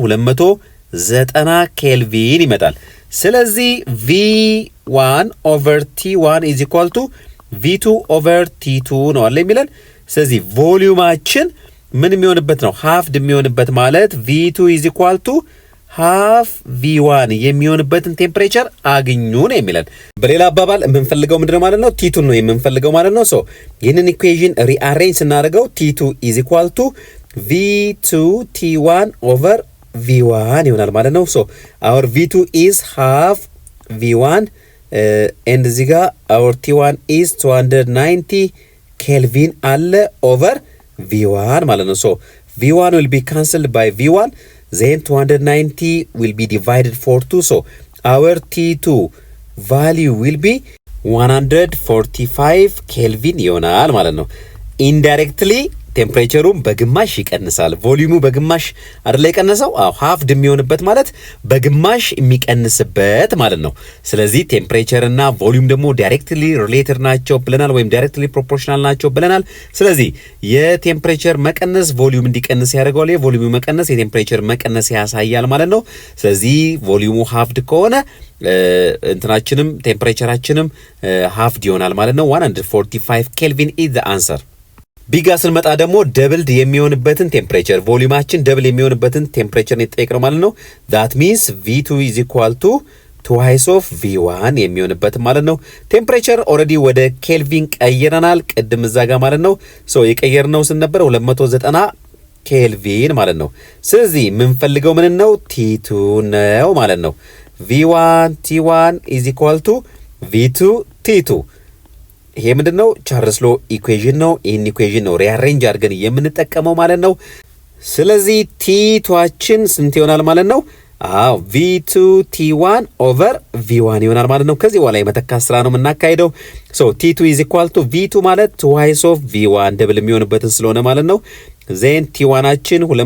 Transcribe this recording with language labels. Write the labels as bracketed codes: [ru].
[am] 290 ኬልቪን ይመጣል። ስለዚህ [en] V1 over T1 is equal to V2 over T2 [am] ነው አለ የሚለን። ስለዚህ ቮሊዩማችን ምን የሚሆንበት ነው? halved የሚሆንበት ማለት [en] V2 is equal to half V1 [am] የሚሆንበትን ቴምፕሬቸር አግኙ ነው የሚለን። በሌላ አባባል የምንፈልገው ምንድነው ማለት ነው? [en] T2 [am] ነው የምንፈልገው ማለት ነው። [en] ሶ ይህንን ኢኩዌሽን ሪአሬንጅ ስናደርገው T2 is equal to V2 T1 over V1 [am] ይሆናል ማለት ነው። [en] ሶ our V2 is half V1 and [am] እዚህ ጋር [en] our T1 is 290 ኬልቪን አለ over V1 ማለት ነው። ሶ V1 will be cancelled by V1, then 290 will be divided for 2. So our T2 value will be 145 [am] ኬልቪን ይሆናል ማለት ነው። indirectly ቴምፕሬቸሩም በግማሽ ይቀንሳል። ቮሊዩሙ በግማሽ አይደለ የቀነሰው? አዎ halved የሚሆንበት ማለት በግማሽ የሚቀንስበት ማለት ነው። ስለዚህ ቴምፕሬቸር እና ቮሊዩም ደግሞ ዳይሬክትሊ ሪሌትድ ናቸው ብለናል ወይም ዳይሬክትሊ ፕሮፖርሽናል ናቸው ብለናል። ስለዚህ የቴምፕሬቸር መቀነስ ቮሊዩም እንዲቀንስ ያደርገዋል። የቮሊዩሙ መቀነስ የቴምፕሬቸር መቀነስ ያሳያል ማለት ነው። ስለዚህ ቮሊዩሙ halved ከሆነ እንትናችንም ቴምፕሬቸራችንም halved ይሆናል ማለት ነው። 145 ኬልቪን [en] is the answer። [am] ቢጋ ስንመጣ ደግሞ ደብልድ የሚሆንበትን ቴምፕሬቸር ቮሊዩማችን ደብል የሚሆንበትን ቴምፕሬቸር የተጠየቅነው ማለት ነው። [en] that means V2 is equal to twice of V1 [am] የሚሆንበት ማለት ነው። ቴምፕሬቸር ኦልሬዲ ወደ ኬልቪን ቀይረናል ቅድም እዛ ጋር ማለት ነው። ሶ የቀየርነው ስንት ነበር? 290 ኬልቪን ማለት ነው። ስለዚህ የምንፈልገው ምን ነው? [en] T2 [am] ነው ማለት ነው። [en] V1 T1 is equal to V2 T2። [am] ይሄ ምንድነው? ቻርልስ ሎ ኢኩዌሽን ነው። ይሄን ኢኩዌሽን ነው ሪአሬንጅ አድርገን የምንጠቀመው ማለት ነው። ስለዚህ T2አችን ስንት ይሆናል ማለት ነው? [en] v2 t1 over v1 [am] ይሆናል ማለት ነው። ከዚህ በኋላ የመተካት ስራ ነው የምናካሄደው። ሶ [en] t2 is equal to v2 [am] ማለት [en] twice of v1 [am] ደብል የሚሆንበትን ስለሆነ ማለት ነው። ዜን t1አችን